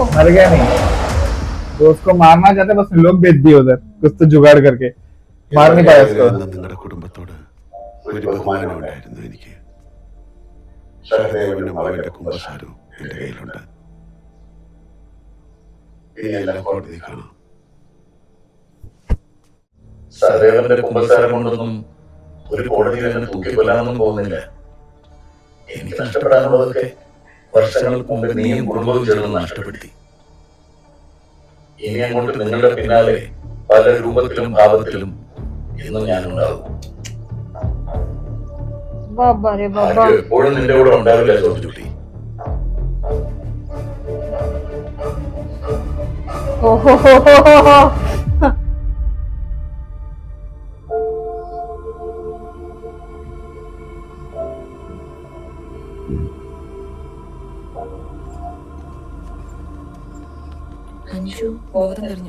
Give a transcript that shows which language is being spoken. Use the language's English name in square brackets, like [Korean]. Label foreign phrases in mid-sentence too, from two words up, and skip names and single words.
[Hindi] मर गया नहीं, तो उसको मारना चाहते बस लोग भेज दिए उधर कुछ तो जुगाड़ करके मार नहीं पाया उसको. [Malayalam] നിങ്ങളുടെ കുടുംബത്തോട് ഒരു ബഹുമാനം ഉണ്ടായിരുന്നു എനിക്ക്. സഹദേവനും അവന്റെ കുമ്പസാരവും എന്റെ കയ്യിലുണ്ട്. ഇനിയെല്ലാം കോടതി കാണാം. സഹദേവന്റെ കുമ്പസാരം കൊണ്ടൊന്നും ഒരു കോടതിയിൽ അങ്ങനെ തൂക്കിക്കൊല്ലാനൊന്നും പോകുന്നില്ല. എനിക്ക് നഷ്ടപ്പെടാനുള്ളതൊക്കെ വർഷങ്ങൾക്ക് മുമ്പ് നീയും കുടുംബവും ചേർന്ന് നഷ്ടപ്പെടുത്തി. ഇനി അങ്ങോട്ട് നിങ്ങളുടെ പിന്നാലെ പല രൂപത്തിലും ഭാവത്തിലും ഇന്നും ഞാനുണ്ടാവും. [Hindi] बाबा रे बाबा. [Malayalam] എപ്പോഴും നിന്റെ കൂടെ ഉണ്ടാവില്ല ജോർജ് കുട്ടി. ओहो അഞ്ജു ബോധം തെളിഞ്ഞു.